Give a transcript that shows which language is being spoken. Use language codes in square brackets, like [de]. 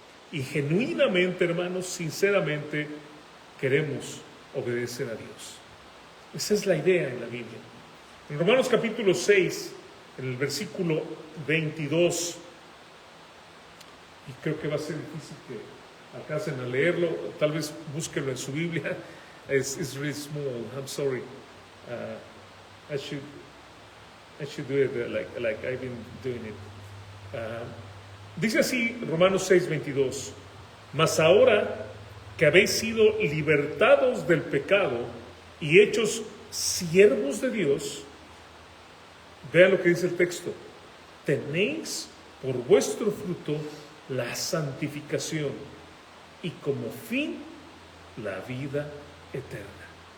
[es] Y genuinamente, hermanos, sinceramente, queremos obedecer a Dios. Esa es la idea en la Biblia. En Romanos capítulo 6, en el versículo 22, y creo que va a ser difícil que alcancen a leerlo, tal vez búsquenlo en su Biblia. [en] It's really small, I'm sorry. I should do it like I've been doing it. [es] Dice así Romanos 6:22, mas ahora que habéis sido libertados del pecado y hechos siervos de Dios, vean lo que dice el texto, tenéis por vuestro fruto la santificación y como fin la vida eterna.